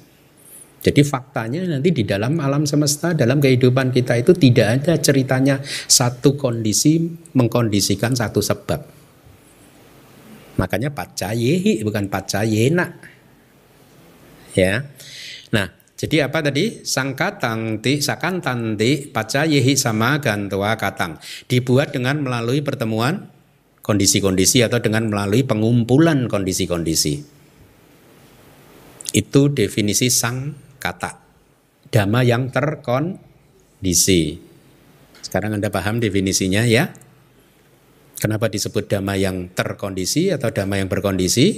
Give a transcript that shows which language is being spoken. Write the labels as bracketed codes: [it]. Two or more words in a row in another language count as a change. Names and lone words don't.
[id] Jadi faktanya nanti di dalam alam semesta, dalam kehidupan kita itu tidak ada ceritanya satu kondisi mengkondisikan satu sebab. Makanya pacayehi bukan pacayena. Ya. Nah, jadi apa tadi? [pi] Sakantanti pacayehi sama gantua katang. [id] Dibuat dengan melalui pertemuan kondisi-kondisi atau dengan melalui pengumpulan kondisi-kondisi. Itu definisi sang kata. Dhamma yang terkondisi. Sekarang Anda paham definisinya ya? Kenapa disebut dhamma yang terkondisi atau dhamma yang berkondisi?